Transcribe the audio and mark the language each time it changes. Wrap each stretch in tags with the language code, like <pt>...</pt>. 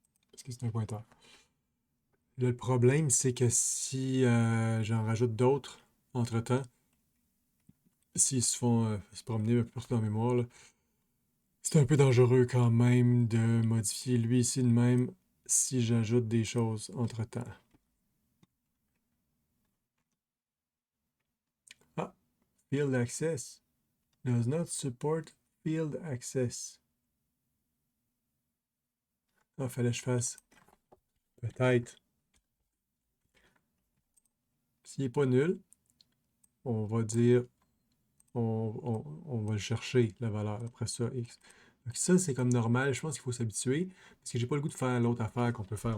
<fr>Parce que c'est un pointeur. Là, le problème, c'est que si j'en rajoute d'autres entre-temps, s'ils se font se promener un peu partout dans la mémoire, là, c'est un peu dangereux quand même de modifier lui ici de même si j'ajoute des choses entre-temps.</fr> <en>Ah, field access does not support field access.</en> <fr>Ah, fallait que je fasse peut-être. S'il n'est pas nul, on va dire, on va le chercher, la valeur. Après ça, x. Donc ça, c'est comme normal. Je pense qu'il faut s'habituer. Parce que j'ai pas le goût de faire l'autre affaire qu'on peut faire.</fr>